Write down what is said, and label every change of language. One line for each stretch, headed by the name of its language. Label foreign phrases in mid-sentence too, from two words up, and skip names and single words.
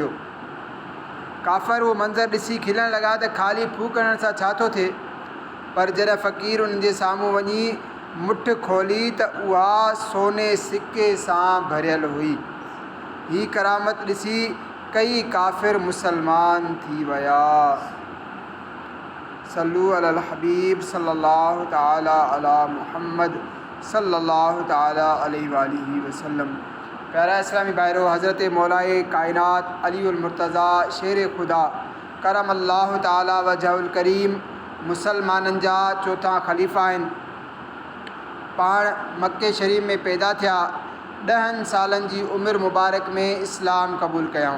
Sindhi: काफ़िर उहो मंज़र ॾिसी खिलण लॻा त ख़ाली फूकण सां छा थो थिए, पर जॾहिं फ़क़ीर उन्हनि जे साम्हूं वञी मुठ खोली त उहा सोने सिके सां भरियल हुई। ही करामत ॾिसी कई काफ़िर मुसलमान थी विया।
Arabic: صلوا على الحبيب صلى الله تعالى على محمد صلى الله تعالى عليه وآله وسلم.
Sindhi: प्यारा इस्लामी भाइरो, हज़रत मौलाए कायनात अलीउल मुर्तज़ा शेर खुदा
Arabic: كرم الله تعالى وجهه الكريم
Sindhi: मुसलमाननि जा चौथा ख़लीफ़ा आहिनि। पाण मक्के शरीफ़ में पैदा थिया, 10 सालनि जी उमिरि मुबारक में इस्लाम क़बूल कयऊं।